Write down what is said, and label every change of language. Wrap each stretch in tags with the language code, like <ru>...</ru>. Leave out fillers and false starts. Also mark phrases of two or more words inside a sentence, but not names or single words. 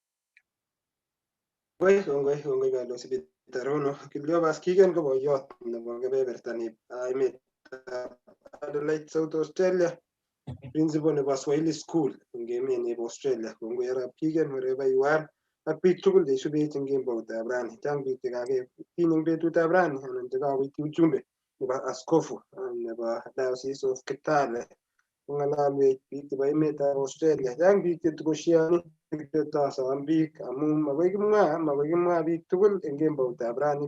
<kln>Kongoi Carlos Bitarono. Cleophas Kigen ko boyot nebo kebebertanib emetab Adelaide, South Australia, principal nebo Swahili School eng emet nebo Australia. Kongoi Arap Kigen</kln> <en>wherever you are.</en> <kln>Ak biik tugul cheisubech eng kemboutab rani. Chang biik chekaketiny eng betutab rani anan chekawiti ujumbe nebo askofu nebo Diocese of Kitale. Kong'alalwech biik chebo emetab Australia. Chang biik chetukoshioni chetosom biik amu makoi kimwa biik tugul eng kemboutab rani.</kln>